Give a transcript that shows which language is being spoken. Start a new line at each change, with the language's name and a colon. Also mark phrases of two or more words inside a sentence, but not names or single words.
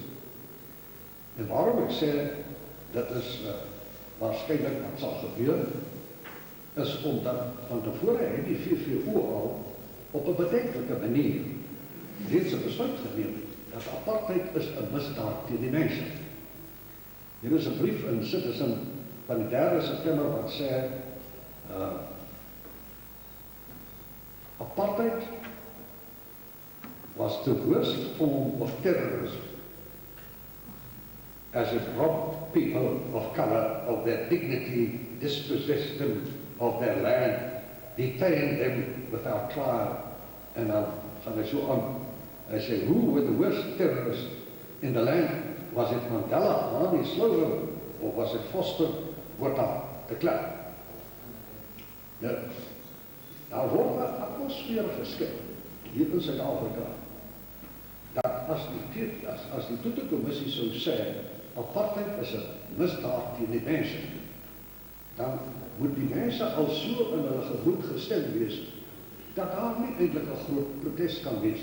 Afrikaans: En waarom ek sê, dit is waarskynlik wat sal gebeur, is omdat van tevore het die VVO al op 'n bedenklike manier reeds 'n besluit geneem dat apartheid is 'n misdaad teen die mense. Hier is 'n brief in Citizen van die 3 September wat sê
English: apartheid was the worst form of terrorism as it robbed people of color of their dignity, dispossessed them of their land, detained them without trial.
Afrikaans: En dan gaan hy so aan. Hy sê,
English: who were the worst terrorists in the land? Was it Mandela, Harvey Slovo, or was it Foster Botha de Klerk?
Afrikaans: Nou word 'n atmosfeer geskep hier in Suid-Afrika dat as die Tutu-kommissie sou sê apartheid is 'n misdaad teen die mense, dan moet die mense al so in hulle gemoed gestem wees dat daar nie eintlik 'n groot protes kan wees.